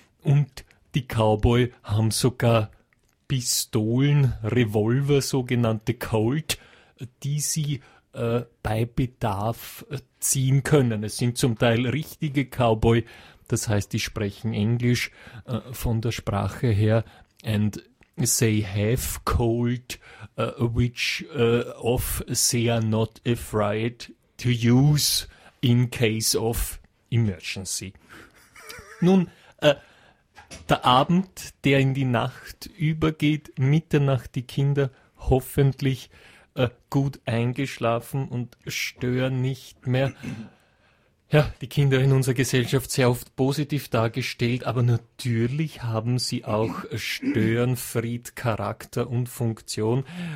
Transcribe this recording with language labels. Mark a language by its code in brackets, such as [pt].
[de] Und die Cowboy haben sogar Pistolen, Revolver, sogenannte Colt, die sie bei Bedarf ziehen können. Es sind zum Teil richtige Cowboy, das heißt, die sprechen Englisch von der Sprache her. [en] And they have Colt, which of they are not afraid to use in case of emergency. [de] Nun, der Abend, der in die Nacht übergeht, Mitternacht, die Kinder hoffentlich gut eingeschlafen und stören nicht mehr. Ja, die Kinder in unserer Gesellschaft sehr oft positiv dargestellt, aber natürlich haben sie auch Störenfried, Charakter und Funktion.